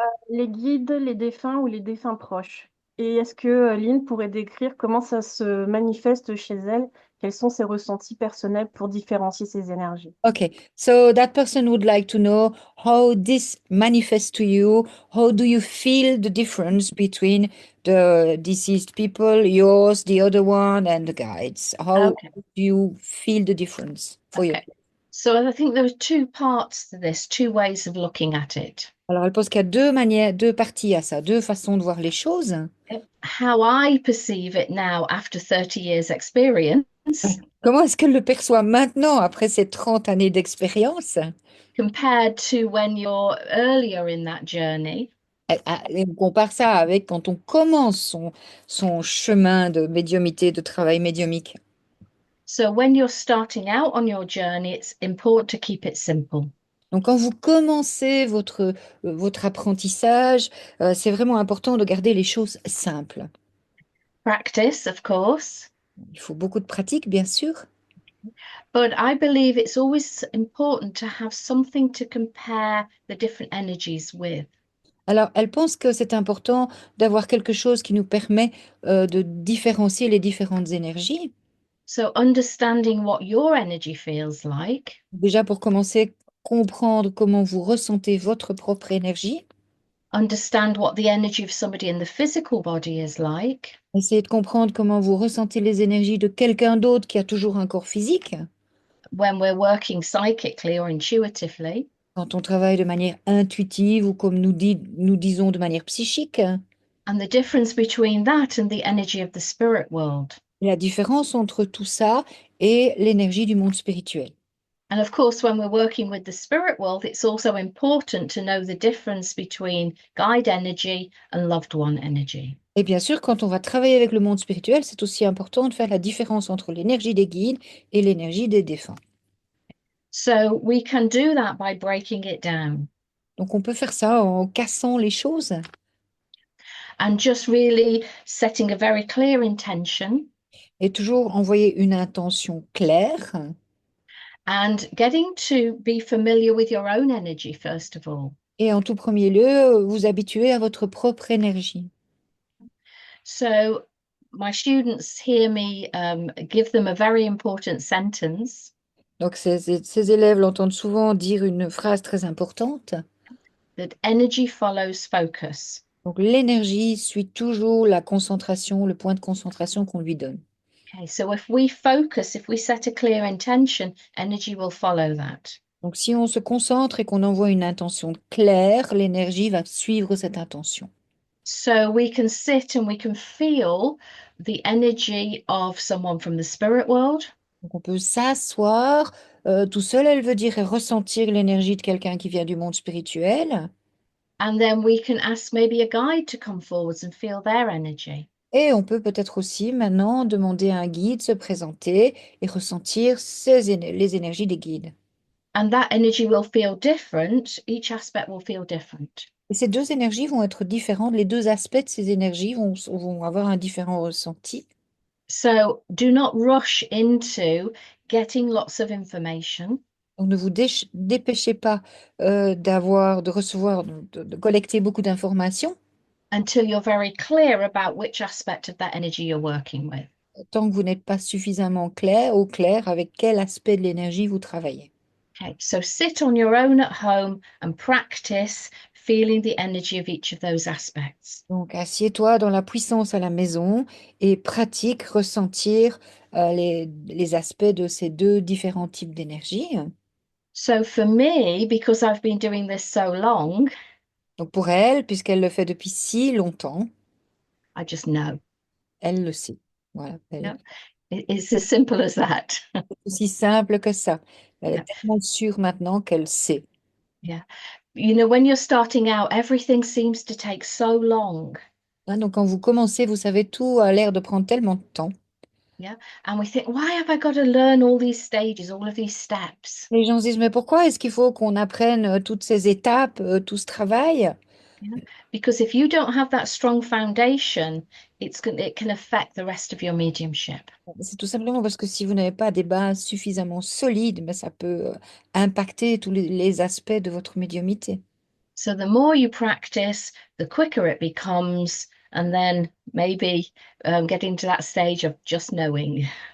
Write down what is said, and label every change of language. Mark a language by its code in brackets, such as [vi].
[fr] Les guides, les défunts ou les défunts proches. Et est-ce que Lynn pourrait décrire comment ça se manifeste chez elle? Quels sont ses ressentis personnels pour différencier ces énergies? [en] Okay, so that person would like to know how this manifests to you. How do you feel the difference between the deceased people, yours, the other one, and the guides? How Okay, do you feel the difference for you? okay. So I think there are two parts to this, two ways of looking at it. [fr] Alors, elle pense qu'il y a deux manières, deux parties à ça, deux façons de voir les choses. [en] How I perceive it now after 30 years experience [fr] Comment est-ce qu'elle le perçoit maintenant, après ces 30 années d'expérience? [en] compared to when you're earlier in that journey. [fr] On compare ça avec quand on commence son chemin de médiumité, de travail médiumique. [en] So when you're starting out on your journey, it's important to keep it simple. [fr] Donc, quand vous commencez votre apprentissage, c'est vraiment important de garder les choses simples. [en] Practice, of course, [fr] Il faut beaucoup de pratique, bien sûr, [en] but I believe it's always important to have something to compare the different energies with. [fr] alors, elle pense que c'est important d'avoir quelque chose qui nous permet de différencier les différentes énergies. [en] So understanding what your energy feels like, [fr] Déjà, pour commencer, comprendre comment vous ressentez votre propre énergie. [en] understand what the energy of somebody in the physical body is like, [fr] Essayez de comprendre comment vous ressentez les énergies de quelqu'un d'autre qui a toujours un corps physique. [en] when we're working psychically or intuitively, [fr] Quand on travaille de manière intuitive ou comme nous disons de manière psychique. [en] and the difference between that and the energy of the spirit world. [fr] La différence entre tout ça et l'énergie du monde spirituel. [en] And of course, when we're working with the spirit world, it's also important to know the difference between guide energy and loved one energy. [fr] Et bien sûr, quand on va travailler avec le monde spirituel, c'est aussi important de faire la différence entre l'énergie des guides et l'énergie des défunts. [en] So we can do that by breaking it down [fr] Donc on peut faire ça en cassant les choses [en] and just really setting a very clear intention [fr] et toujours envoyer une intention claire [en] and getting to be familiar with your own energy, first of all. [fr] et en tout premier lieu, vous habituer à votre propre énergie. [en] So my students hear me give them a very important sentence. [fr] Donc ces élèves l'entendent souvent dire une phrase très importante. [en] That energy follows focus. [fr] Donc l'énergie suit toujours la concentration, le point de concentration qu'on lui donne. [en] Okay, so if we focus, if we set a clear intention, energy will follow that. [fr] Donc si on se concentre et qu'on envoie une intention claire, l'énergie va suivre cette intention. [en] So we can sit and we can feel the energy of someone from the spirit world, [fr] Donc on peut s'asseoir tout seul, elle veut dire, et ressentir l'énergie de quelqu'un qui vient du monde spirituel. [en] and then we can ask maybe a guide to come forwards and feel their energy. [fr] Et on peut peut-être aussi maintenant demander à un guide de se présenter et ressentir les énergies des guides. [en] And that energy will feel different. Each aspect will feel different. [fr] Et ces deux énergies vont être différentes. Les deux aspects de ces énergies vont avoir un différent ressenti. [en] So do not rush into getting lots of information. [fr] Donc ne vous dépêchez pas de recevoir, de collecter beaucoup d'informations [en] Until you're very clear about which aspect of that energy you're working with. [fr] tant que vous n'êtes pas suffisamment clair avec quel aspect de l'énergie vous travaillez. [en] Okay, so sit on your own at home and practice feeling the energy of each of those aspects. [fr] Donc assieds-toi dans la puissance à la maison et pratique ressentir les aspects de ces deux différents types d'énergie. [en] So for me, because I've been doing this so long, [fr] Donc pour elle, puisqu'elle le fait depuis si longtemps, [en] I just know. [fr] elle le sait. Voilà, [en] Yeah, it's as simple as that. [fr] c'est aussi simple que ça. Elle [en] Yeah, [fr] est tellement sûre maintenant qu'elle sait. [en] yeah. You know, when you're starting out, everything seems to take so long. [fr] Hein, donc quand vous commencez, vous savez, tout a l'air de prendre tellement de temps. [en] Yeah, and we think, why have I got to learn all these stages, all of these steps? [fr] Les gens se disent, mais pourquoi est-ce qu'il faut qu'on apprenne toutes ces étapes, tout ce travail? [en] Yeah. Because if you don't have that strong foundation, it can affect the rest of your mediumship. [fr] C'est tout simplement parce que si vous n'avez pas des bases suffisamment solides, ben, ça peut impacter tous les aspects de votre médiumnité. [en] So the more you practice, the quicker it becomes, and then maybe getting to that stage of just knowing.